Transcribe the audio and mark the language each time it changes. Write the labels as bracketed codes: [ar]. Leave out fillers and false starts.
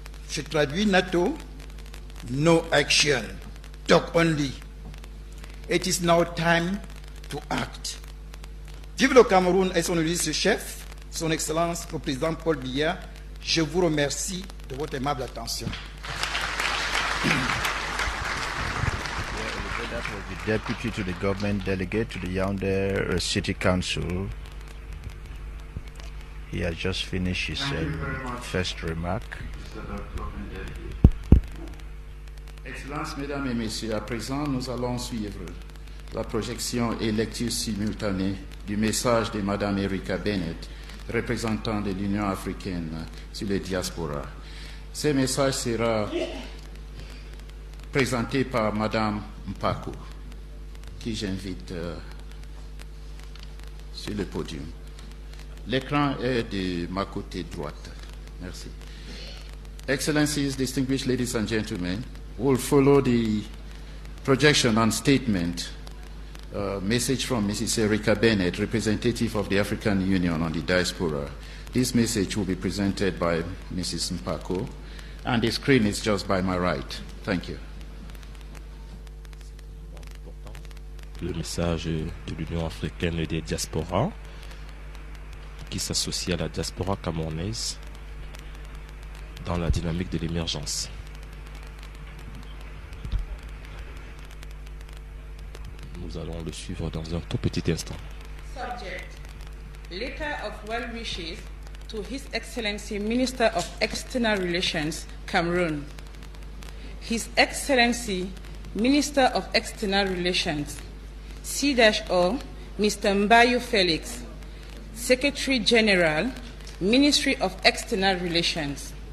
[fr] Je traduis NATO, [en] no action, talk only. It is now time to act. [fr] Vive le Cameroun et son chef, son Excellence le Président Paul Biya. Je vous remercie de votre aimable attention. [en] That was the deputy to the government delegate to the Yaoundé City Council, He has just finished his first remark. [fr] Excellences, Mesdames et Messieurs, à présent, nous allons suivre la projection et lecture simultanée du message de Madame Erika Bennett, représentant de l'Union africaine sur les diasporas. Ce message sera présenté par Madame Mpako, qui j'invite sur le podium. L'écran est de ma côté droite. Merci. [en] Excellencies, distinguished ladies and gentlemen, we'll follow the projection and statement message from Mrs. Erika Bennett, representative of the African Union on the diaspora. This message will be presented by Mrs. Mpako, and the screen is just by my right. Thank you. [fr] Le message de l'Union africaine et des diasporas qui s'associe à la diaspora camerounaise dans la dynamique de l'émergence. Nous allons le suivre dans un tout petit instant. [en] Subject: Letter of well wishes to His Excellency Minister of External Relations, Cameroon. His Excellency Minister of External Relations, C-O, Mr. Mbayo Felix, Secretary General, Ministry of External Relations.